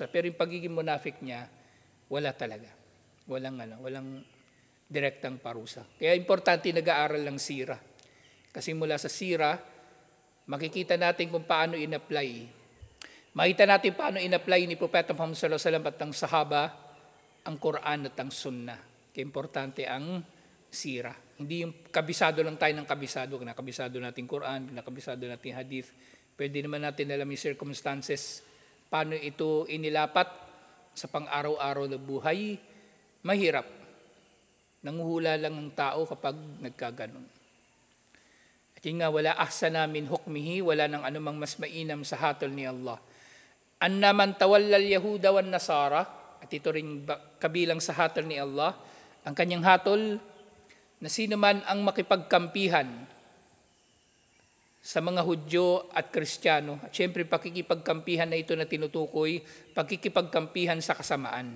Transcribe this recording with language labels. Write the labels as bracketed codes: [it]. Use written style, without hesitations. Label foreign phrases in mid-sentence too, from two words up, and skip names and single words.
[tl] Pero yung pagiging munafik niya, wala talaga. Walang direktang parusa. Kaya importante nag-aaral ng sira. Kasi mula sa sira, makikita natin kung paano in-apply. Makita natin paano in-apply ni Propeta Muhammad [ar] صلى الله عليه وسلم [tl] at ng sahaba ang Quran at ang Sunnah. Kaya importante ang sira. Hindi yung kabisado lang tayo ng kabisado. Nakabisado natin Quran, nakabisado natin Hadith. Pwede naman natin alam yung circumstances, paano ito inilapat sa pang-araw-araw na buhay. Mahirap. Nanguhula lang ang tao kapag nagkaganon. At yun nga, [ar] ولا أحسن من حكمه, [tl] wala nang anumang mas mainam sa hatol ni Allah. [ar] أن من تولى اليهود والنصارى, [tl] at ito rin kabilang sa hatol ni Allah, ang kanyang hatol na sino man ang makipagkampihan sa mga Hudyo at Kristiyano. At syempre, pakikipagkampihan na ito na tinutukoy, pakikipagkampihan sa kasamaan.